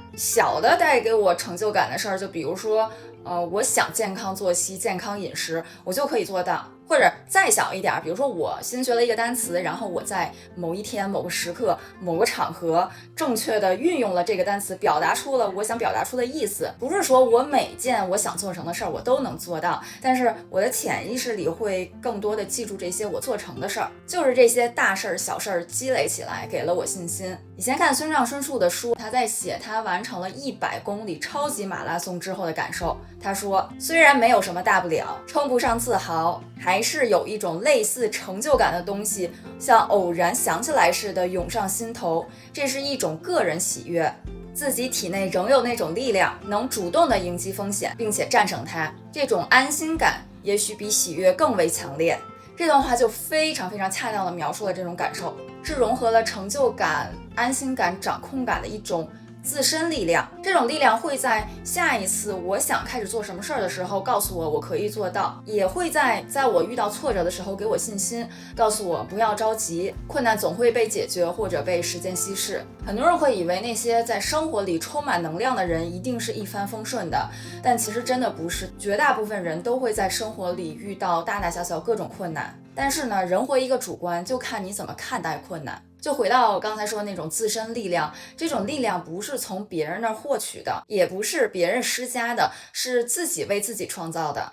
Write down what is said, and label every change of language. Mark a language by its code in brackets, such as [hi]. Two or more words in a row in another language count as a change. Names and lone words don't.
[zh] 小的带给我成就感的事兒，就比如說我想健康作息、健康飲食，我就可以做到。或者再小一點，比如說我新學了一個單詞，然後我在某一天、某個時刻、某個場合正確的運用了這個單詞，表達出了我想表達出的意思。不是說我每件我想做成的事兒我都能做到，但是我的潛意識裡會更多的記住這些我做成的事兒。就是這些大事兒小事兒積累起來，給了我信心。以前看村上春樹的書，他在寫他完成了100公里超級馬拉松之後的感受。他說，雖然沒有什麼大不了，稱不上自豪，還是有一種類似成就感的東西，像偶然想起來似的湧上心頭。這是一種個人喜悅，自己體內仍有那種力量，能主動的迎擊風險，並且戰勝它。這種安心感也許比喜悅更為強烈。這段話就非常恰當的描述了這種感受，是融合了成就感、安心感、掌控感的一種自身力量。這種力量會在下一次我想開始做什麼事兒的時候告訴我可以做到，也會在我遇到挫折的時候給我信心，告訴我不要着急，困難總會被解決或者被時間稀釋。很多人會以為那些在生活裡充滿能量的人一定是一帆風順的，但其實真的不是，絕大部分人都會在生活裡遇到大大小小各種困難。但是呢，人活一個主觀，就看你怎麼看待困难。就回到我刚才說的那種自身力量，這種力量不是從別人那兒獲取的，也不是別人施加的，是自己為自己創造的。